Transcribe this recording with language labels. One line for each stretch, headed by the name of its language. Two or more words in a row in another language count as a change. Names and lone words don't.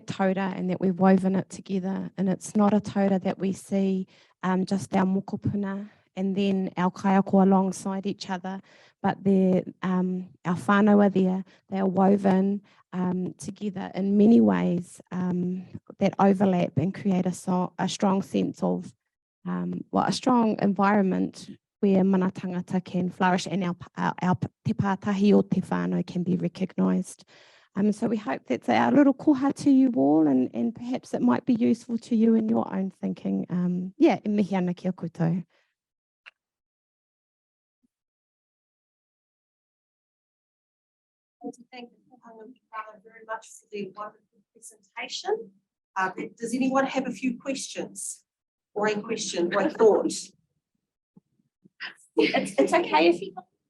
English: tauta and that we've woven it together, and it's not a tauta that we see just our mokopuna and then our kaiako alongside each other, but our whānau are there, they are woven together in many ways that overlap and create a strong sense of, a strong environment where
Māori: mana tangata
English: can flourish and our
Māori: te pātahi o te whānau
English: can be recognised. So we hope that's our little koha to you all, and perhaps it might be useful to you in your own thinking. Yeah,
Māori: e mihi ana kia koutou.
English: Thank you very much for the wonderful presentation. Does anyone have a few questions or a question or a thought? It's okay if you